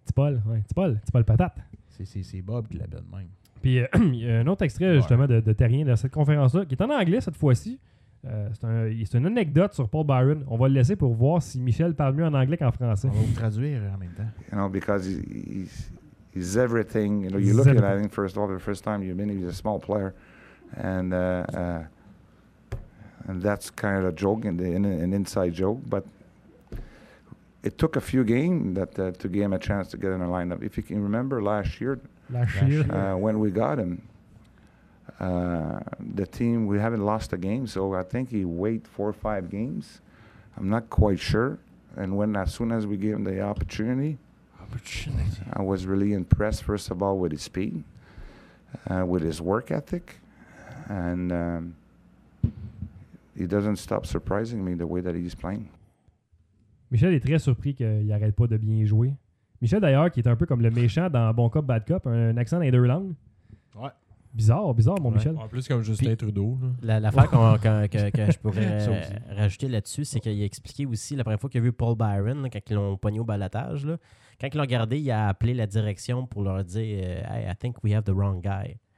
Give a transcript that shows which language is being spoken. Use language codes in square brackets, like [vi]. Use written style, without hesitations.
[fr] T-Paul, ouais. T-Paul patate. C'est Bob qui l'appelle même. Puis il y a un autre extrait, justement, de Therrien, de cette conférence-là, qui est en anglais cette fois-ci. C'est une anecdote sur Paul Byron. On va le laisser pour voir si Michel parle mieux en anglais qu'en français. On va vous traduire en même temps. [en] Non, because he's everything. You know, you look at him, first of all, the first time you've been, he's a small player. And and that's kind of a joke, and an inside joke. But it took a few games that to give him a chance to get in a lineup. If you can remember last year. When we got him, the team, we haven't lost a game, so I think he waited 4 or 5 games. I'm not quite sure. And when, as soon as we gave him the opportunity, I was really impressed, first of all, with his speed, with his work ethic, and he doesn't stop surprising me the way that he's playing. [fr] Michel est très surpris qu'il n'arrête pas de bien jouer. Michel, d'ailleurs, qui est un peu comme le méchant dans Bon Cop, Bad Cop, un accent dans les deux langues. Ouais. Bizarre, mon ouais. Michel. En plus, comme Justin puis Trudeau. Là. L'affaire que je pourrais rajouter là-dessus, c'est qu'il a expliqué aussi la première fois qu'il a vu Paul Byron, là, quand ils l'ont pogné au balatage, là, quand ils l'ont regardé, il a appelé la direction pour leur dire [en] hey, I think we have the wrong guy.